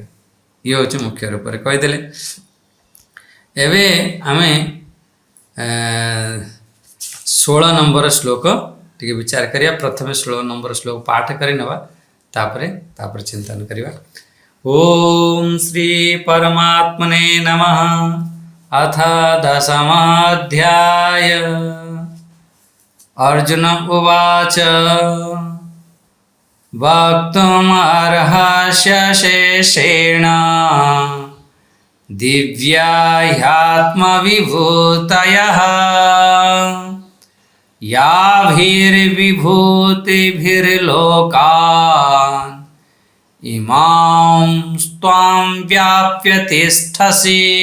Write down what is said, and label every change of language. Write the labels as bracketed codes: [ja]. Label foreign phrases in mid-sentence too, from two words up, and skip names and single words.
[or] ଇଏ ହେଉଛି ମୁଖ୍ୟ ରୂପରେ କହିଦେଲେ। ଏବେ ଆମେ 16 ନମ୍ବର ଶ୍ଲୋକ ଟିକେ ବିଚାର କରିବା। ପ୍ରଥମେ 16 ନମ୍ବର ଶ୍ଲୋକ ପାଠ କରିନେବା ତାପରେ ଚିନ୍ତନ କରିବା। [sa] ଓಂ ଶ୍ରୀ ପରମାତ୍ମନେ ନମଃ। अथ 10th अध्याय। अर्जुन उवाच वक्तुमर्हस्य शेषेण दिव्या ह्यात्मविभूतयः याभिर्विभूतिभिर्लोकान् इमां त्वां व्याप्य तिष्ठसि।